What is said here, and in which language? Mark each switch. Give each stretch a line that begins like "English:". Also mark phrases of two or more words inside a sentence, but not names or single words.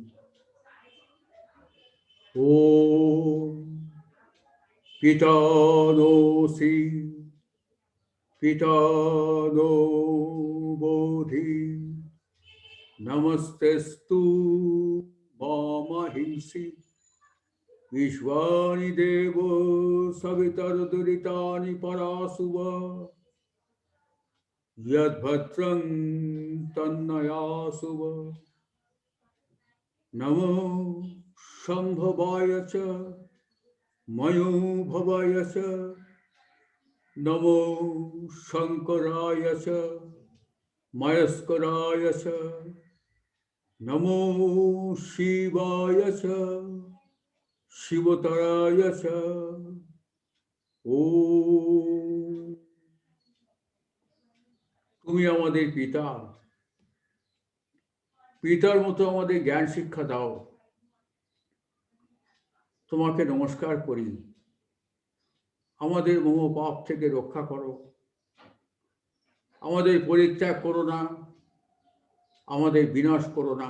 Sanskrit: ওম পিতানোসি পিতানো বোধি নমস্তেস্তু মামহিংসি विश्वानि देव सवितर्दुरितानि परासुव यद्भद्रं तन्नयासुव। नमो शम्भवाय च मयोभवाय च नमो शंकराय च मयस्कराय च नमो शिवाय च शिवतराय च।
Bangla: ओम তুমি আমাদের পিতা, পিতার মতো আমাদের জ্ঞান শিক্ষা দাও। তোমাকে নমস্কার করি। আমাদের মোহ পাপ থেকে রক্ষা করো, আমাদের পরিত্যাগ করো না, আমাদের বিনাশ করো না।